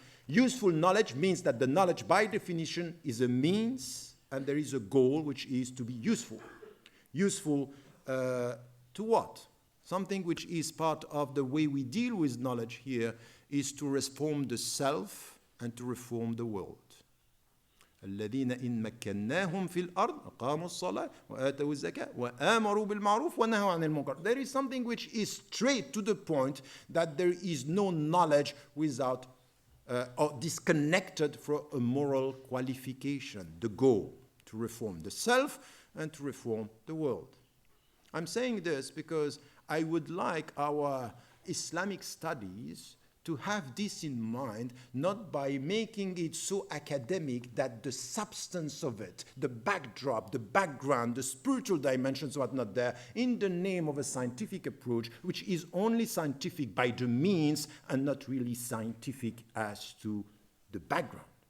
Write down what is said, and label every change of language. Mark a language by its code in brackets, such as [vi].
[en] Useful knowledge means that the knowledge by definition is a means and there is a goal which is to be useful. Useful to what? Something which is part of the way we deal with knowledge here is to reform the self and to reform the world. [ar] الذين إن مكناهم في الأرض أقاموا الصلاة وآتوا الزكاة وآمروا بالمعروف ونهوا عن المنكر. [en] There is something which is straight to the point that there is no knowledge without or disconnected from a moral qualification, the goal to reform the self and to reform the world. I'm saying this because I would like our Islamic studies to have this in mind, not by making it so academic that the substance of it, the backdrop, the background, the spiritual dimensions are not there, in the name of a scientific approach, which is only scientific by the means and not really scientific as to the background.